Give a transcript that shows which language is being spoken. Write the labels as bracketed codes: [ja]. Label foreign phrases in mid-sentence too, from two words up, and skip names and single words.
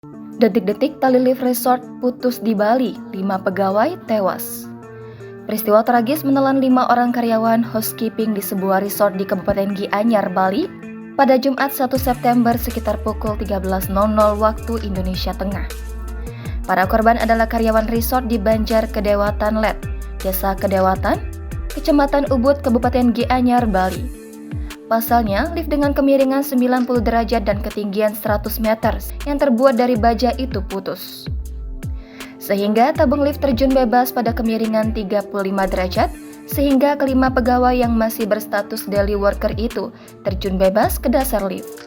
[id] Detik-detik tali lift resort putus di Bali, 5 pegawai tewas. Peristiwa tragis menelan 5 orang karyawan housekeeping di sebuah resort di Kabupaten Gianyar, Bali pada Jumat 1 September sekitar pukul 13.00 waktu Indonesia Tengah. Para korban adalah karyawan resort di Banjar Kedewatan Let, Desa Kedewatan, Kecamatan Ubud, Kabupaten Gianyar, Bali. Pasalnya, lift dengan kemiringan 90 derajat dan ketinggian 100 meter yang terbuat dari baja itu putus. Sehingga tabung lift terjun bebas pada kemiringan 35 derajat, sehingga kelima pegawai yang masih berstatus [en] daily worker [id] itu terjun bebas ke dasar lift.